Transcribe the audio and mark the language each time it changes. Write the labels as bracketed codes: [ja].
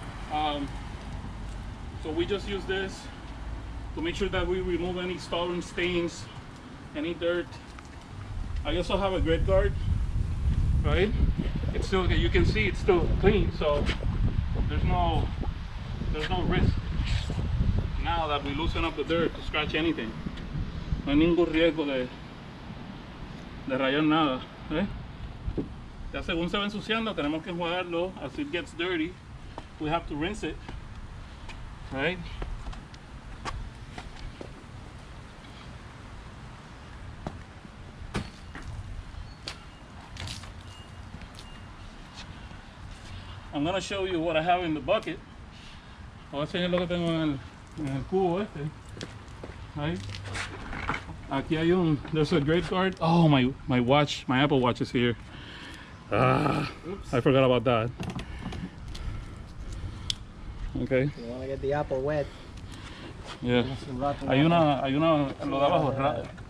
[en] So we just use this to make sure that we remove any stubborn stains, any dirt. I also have a grid guard, right? It's still, you can see it's still clean, so there's no risk now that we loosen up the dirt to scratch anything. [es] No hay ningún riesgo de rayar nada, ¿eh? Ya según se va ensuciando, tenemos que enjuagarlo. [en] As it gets dirty, we have to rinse it, right? I'm gonna show you what I have in the bucket. [es] Voy a enseñar lo que tengo en el cubo este. [en] Right? [es] Aquí hay [en] there's a great guard. Oh, my watch, my Apple Watch is here. I forgot about that. Okay. You want to get the apple wet. [es] Yeah. Hay una lo de abajo.